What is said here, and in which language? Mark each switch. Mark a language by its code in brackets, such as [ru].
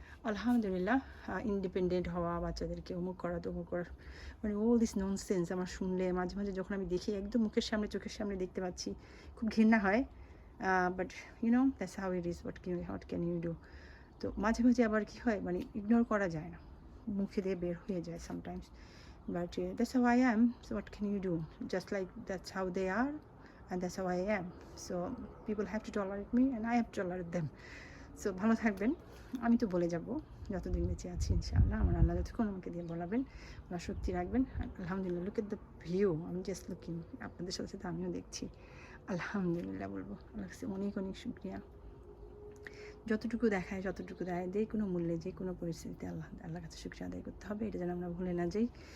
[bn] আলহামদুলিল্লাহ, ইন্ডিপেন্ডেন্ট হওয়া, বাচ্চাদেরকে অমুক করা তমুক করা, মানে অল দিস ননসেন্স আমার শুনলে মাঝে মাঝে যখন আমি দেখি একদম মুখের সামনে চোখের সামনে দেখতে পাচ্ছি খুব ঘৃণা হয়। [en] But that's how it is, what can you do. [bn] তো মাঝে মাঝে আবার কী হয়, মানে ইগনোর করা যায় না, মুখে দিয়ে বের হয়ে যায় sometimes. [en] But that's how I am. So what can you do? Just like that's how they are, and that's how I am. So people have to tolerate me, and I have to tolerate them. [bn] So ভালো থাকবেন, আমি তো বলে যাব যতদিন বেঁচে আছি ইনশাআল্লাহ, আমার আল্লাহ যতক্ষণ আমাকে দিয়ে বলাবেন, আল্লাহ শক্তি রাখবেন। আলহামদুলিল্লাহ, [en] look at the view, [bn] আমি জাস্ট লুকিং, আপনাদের সাথে সাথে আমিও দেখছি। আলহামদুলিল্লাহ বলবো, আল্লাহ কাছে অনেক অনেক শুকরিয়া। যতটুকু দেখায় যতটুকু দেয়, যে কোনো মূল্যে যে কোনো পরিস্থিতিতে আল্লাহর কাছে শুকরিয়া আদায় করতে হবে, এটা যেন আমরা ভুলে না যাই।